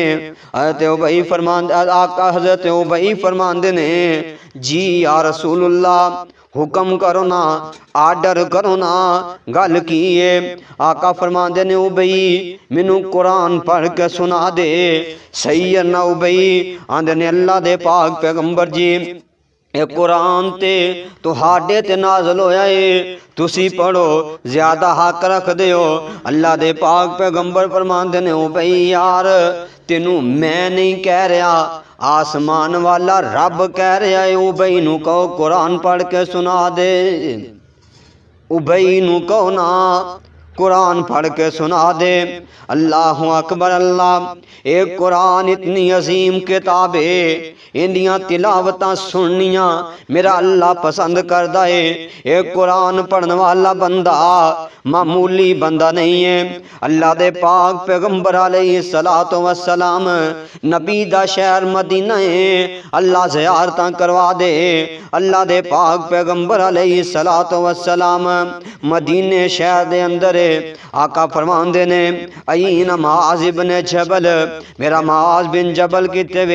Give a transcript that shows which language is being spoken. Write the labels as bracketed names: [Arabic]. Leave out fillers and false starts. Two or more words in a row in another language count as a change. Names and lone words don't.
[Punjabi] حضرت ابی فرماندے آقا حضرت ابی فرماندے نے جی [Arabic] یا رسول اللہ [Punjabi] حکم کرو نا، آرڈر کرو نا، گل کیے؟ آقا فرماندے نے ابی مینو قرآن پڑھ کے سنا دے۔ سیدنا ابی آندے نے اللہ دے پاک پیغمبر جی اے قرآن تے تہاڈے تے نازل ہویا اے، تسی پڑھو، زیادہ حق رکھ دیو۔ اللہ دے پاک پیغمبر فرماندے نے ابی یار تینوں میں نہیں کہہ رہا، آسمان والا رب کہہ رہا ہے ابی نو کہو قرآن پڑھ کے سنا دے۔ ابی نو کہو نا قرآن پڑھ کے سنا دے۔ [Arabic] اللہ اکبر [Punjabi] اللہ۔ اے قرآن اتنی عظیم کتاب ہے، اندیاں تلاوتاں سننیاں میرا اللہ پسند کردا ہے۔ اے قرآن پڑھن والا بندہ معمولی بندہ نہیں ہے۔ اللہ دے پاک پیغمبر [Arabic] علیہ الصلوۃ والسلام [Punjabi] نبی دا شہر مدینہ ہے، اللہ زیارتاں کروا دے۔ اللہ دے پاک پیغمبر [Arabic] علیہ الصلوۃ والسلام [Punjabi] مدینے شہر دے اندر آقا فرماندے نے این معاذ بن جبل، میرا معاذ بن جبل کتے وے؟